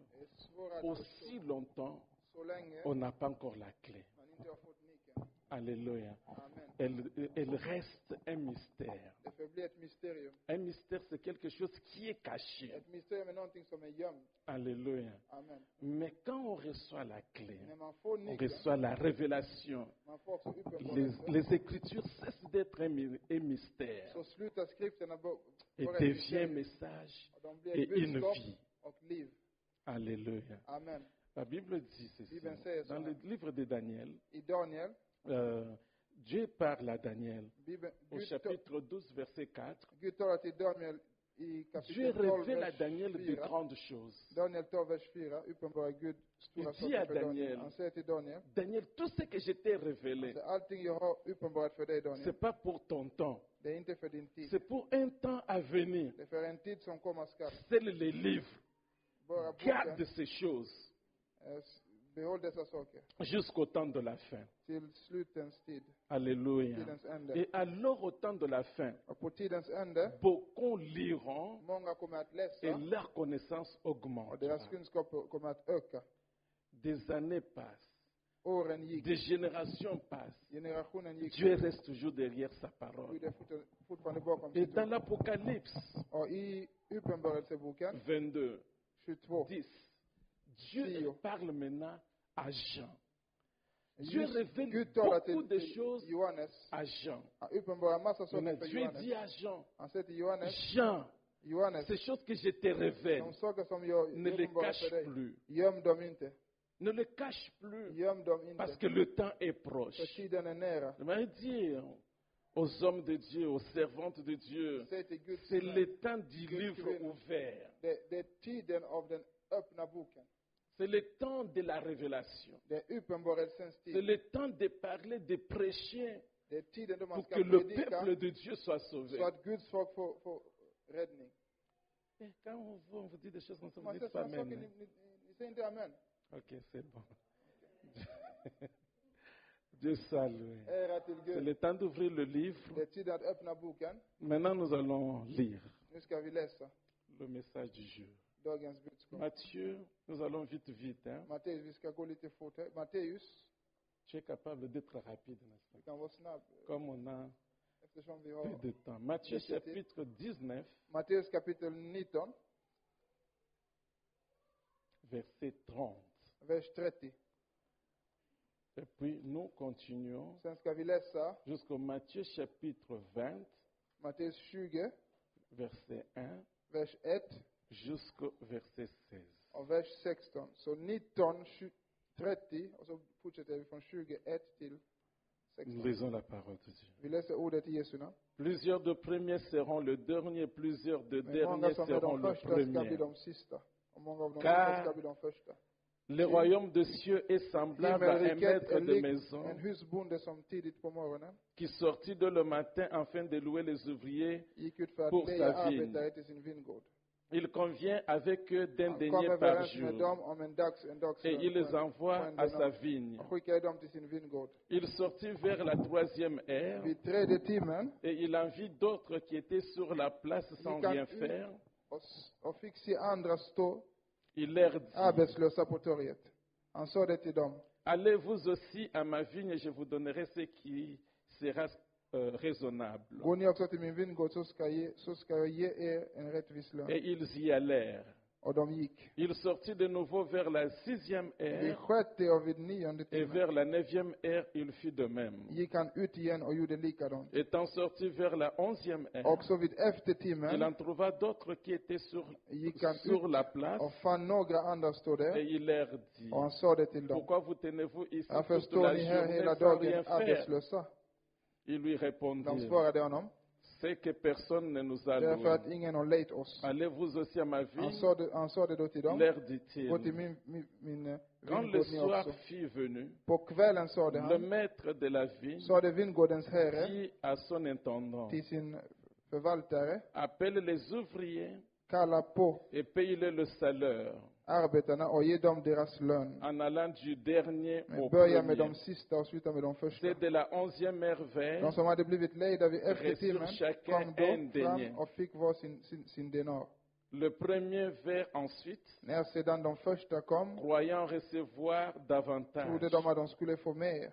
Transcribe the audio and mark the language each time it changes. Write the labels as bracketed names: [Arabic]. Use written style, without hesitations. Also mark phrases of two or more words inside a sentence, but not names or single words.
[Swedish] är svåra att [French] aussi [Swedish] förstå [French] longtemps [Swedish] så länge [French] on n'a pas encore la clé. [Swedish] man inte har fått nyckeln. [French] Alléluia. Amen. Elle reste un mystère. [Swedish] Det förblir ett mysterium. [French] Un mystère, c'est quelque chose qui est caché. [Swedish] Ett mysterium är någonting som är gömt. [French] Alléluia. Amen. Mais quand on reçoit la clé, [Swedish] När man får [French] on [Swedish] nyckeln, [French] reçoit la révélation, [Swedish] man får också uppenbarelse. [French] les Écritures cessent d'être un mystère [Swedish] Så slutar skrifterna [French] et [Swedish] vara ett [French] devient un [Swedish] mysterium. [French] message [Swedish] Och de blir [French] et [Swedish] ett [French] une [Swedish] budskap [French] vie. [Swedish] och liv. [French] Alléluia. Amen. La Bible dit ceci. [Swedish] Bibeln säger så [French] Dans [Swedish] här. [French] le livre de Daniel, [Swedish] I Daniel, [French] Dieu parle à Daniel [Swedish] Bibeln, [French] au chapitre 12, verset 4. [Swedish] Gud talar till Daniel i [French] Dieu [Swedish] kapitel 12, [French] révèle à [Swedish] vers [French] Daniel de [Swedish] 4. [French] grandes choses. [Swedish] Daniel 12, vers 4 uppenbarar Gud stora [French] Il dit à [Swedish] saker för Daniel. [French] Daniel, [Swedish] Han säger till Daniel, [French] Daniel, tout ce que je t'ai révélé, [Swedish] alltså, allting jag har uppenbarat för dig Daniel, [French] c'est pas pour ton temps, [Swedish] det är inte för din tid. [French] c'est pour un temps à venir. [Swedish] Det är för en tid som komma skall. [French] Scelle les livres, [Swedish] Bara [French] garde [Swedish] boken, [French] ces choses [Swedish] behåll dessa saker [French] jusqu'au temps de la fin. [Swedish] till slutens tid, [French] Alléluia. [Swedish] tidens ände. [French] Et alors au temps de la fin, [Swedish] Och på tidens ände, [French] beaucoup liront [Swedish] många kommer att [French] et [Swedish] läsa [French] leur connaissance [Swedish] och [French] augmente. [Swedish] deras kunskap kommer att öka. [French] Des années passent, [Swedish] Åren gick, [French] des générations passent. [Swedish] generationen gick. [French] Dieu reste toujours derrière sa parole. [Swedish] Gud är fortfarande bakom [French] Et [Swedish] sitt [French] dans [Swedish] ord. [French] l'Apocalypse [Swedish] Och i Uppenbarelseboken [French] 22, [Swedish] 22, [French] 10, Dieu [Swedish] Tio. [French] parle maintenant à Jean. Dieu [Swedish] Gud [French] révèle [Swedish] talar [French] beaucoup de [Swedish] till [French] choses [Swedish] Johannes. [French] à Jean. [Swedish] Han uppenbarar massa saker [French] Maintenant, [Swedish] för [French] Dieu dit [Swedish] Johannes. [French] à Jean, [Swedish] Han säger till Johannes, [French] Jean, [Swedish] Johannes, [French] ces choses que je te révèle, [Swedish] de saker som jag [French] ne les [Swedish] uppenbarar [French] cache [Swedish] för dig, [French] plus. [Swedish] göm dem inte. [French] Ne le cache plus [Swedish] Göm dem inte. [French] parce que le temps est proche. [Swedish] För tiden är nära. [French] J'aimerais dire aux hommes de Dieu, aux servantes de Dieu, [Swedish] Säg till Guds [French] c'est [Swedish] män, [French] le temps du [Swedish] Guds [French] livre [Swedish] kvinnor. [French] ouvert. [Swedish] Det är tiden av den öppna boken. [French] C'est le temps de la révélation. [Swedish] Det är uppenbarelsens [French] C'est [Swedish] tid. [French] le temps de parler, de prêcher [Swedish] Det är tiden då man [French] pour [Swedish] ska [French] que le [Swedish] predika [French] peuple de Dieu soit sauvé. [Swedish] så att Guds folk får räddning. [French] Et quand on vous dit des choses comme ça, vous [Swedish] Man [French] dites [Swedish] säger [French] pas [Swedish] sådana saker, [French] amen. [Swedish] ni säger inte amen. [French] Ok, c'est bon. Dieu salue. [Swedish] Ära till [French] C'est [Swedish] Gud. [French] le temps d'ouvrir le livre. [Swedish] Det är tid att öppna boken. [French] Maintenant, nous allons lire [Swedish] Nu ska vi läsa [French] le message du jour. [Swedish] dagens budskap. [French] Matthieu, nous allons vite, vite. Hein? [Swedish] Matteus, vi ska gå lite fort här. Matteus, [French] Tu es capable d'être rapide, n'est-ce [Swedish] vi [French] pas? [Swedish] kan vara snabb [French] Comme on a [Swedish] eftersom vi [French] peu [Swedish] har [French] de temps. Matthieu chapitre 19, [Swedish] Matteus kapitel 19, [French] verset 30. [Swedish] vers 30. [French] Et puis nous continuons [Swedish] Sen ska vi läsa [French] jusqu'au Matthieu chapitre 20, [Swedish] Matteus 20, [French] verset 1 [Swedish] vers 1 [French] jusqu'au verset 16. [Swedish] och vers 16. Så 19, 30 och så fortsätter vi från 21 till [French] Nous [Swedish] 16. [French] lisons la parole de Dieu. [Swedish] Vi läser ordet i Jesu namn. [French] Plusieurs de premiers seront le dernier, plusieurs de [Swedish] Men [French] derniers [Swedish] många som är [French] seront [Swedish] de [French] le [Swedish] första ska bli [French] premier. [Swedish] de sista. Och många av de [French] Car- [Swedish] sista ska bli de första. [French] Le royaume de cieux est semblable à un [Swedish] Himmelriket [French] maître [Swedish] är [French] de [Swedish] likt [French] maison [Swedish] en husbonde som tidigt på morgonen [French] qui sortit de le matin afin de louer les ouvriers. [Swedish] gick ut för att [French] Pour [Swedish] leja [French] sa vigne. [Swedish] arbetare till sin vingård. [French] Il convient avec eux d'un [Swedish] Han kom [French] denier par [Swedish] överens med [French] jour [Swedish] dem om en dagslön [French] et il les envoie [Swedish] på en [French] à sa [Swedish] denar. [French] vigne. [Swedish] Och skickade dem till sin vingård. [French] Il sortit vers la troisième heure [Swedish] Vid tredje timmen [French] et il en vit d'autres qui étaient sur la place sans [Swedish] gick han [French] rien [Swedish] ut [French] faire. [Swedish] och fick se andra stå [French] Il leur dit, [Swedish] arbetslösa på torget. Han sa det till dem. [French] allez vous aussi à ma vigne et je vous donnerai ce qui sera raisonnable. [Swedish] Går ni också till min vingård så ska jag ge er en rättvis lön. [French] Et ils y allèrent. [Swedish] Och de gick. [French] Il sortit de nouveau vers la sixième [Swedish] Vid [French] heure [Swedish] sjätte och vid nionde [French] et [Swedish] timmen [French] vers la neuvième heure il fit de même. [Swedish] gick han ut igen och gjorde likadant. [French] Étant sorti vers la onzième heure, [Swedish] Också vid [French] il [Swedish] eftertimmen [French] en trouva d'autres qui étaient [Swedish] gick han [French] sur [Swedish] ut [French] la place [Swedish] och fann några andra stå [French] et [Swedish] där. [French] il leur dit, [Swedish] Och han sa det till dem. [French] pourquoi vous tenez-vous ici [Swedish] Varför [French] toute [Swedish] står [French] la [Swedish] ni här [French] journée [Swedish] hela [French] sans rien [Swedish] dagen [French] faire? [Swedish] arbetslösa? [French] Il lui [Swedish] De [French] répondit, [Swedish] svarade honom. [French] c'est que personne ne nous a [Swedish] Därför att [French] loués. [Swedish] ingen har lejt oss. [French] Allez-vous aussi à ma vigne? [Swedish] Han sa det då till dem. [French] Leur [Swedish] Gå till [French] dit-il. [Swedish] min [French] Quand le [Swedish] vingård ni [French] soir [Swedish] också. [French] fut venu, [Swedish] På kvällen sa det [French] le [Swedish] han. [French] maître de la vigne [Swedish] Sa det vingårdens herre [French] dit à son intendant, [Swedish] till sin förvaltare. [French] appelle les ouvriers [Swedish] Kalla på [French] et paye-les le salaire, [Swedish] arbetarna och ge dem deras lön. [French] en allant du dernier [Swedish] Men [French] au [Swedish] börja med de [French] premier. [Swedish] sista och sluta med de första. [French] C'est de la onzième heure [Swedish] De [French] vers, [Swedish] som hade blivit lejda vid eftertimmen [French] Reçurent chacun [Swedish] kom då [French] en denier. [Swedish] fram och fick var sin denar. [French] le premier vers ensuite, [Swedish] När sedan de första kom [French] croyant recevoir davantage. [Swedish] trodde de att de skulle få mer.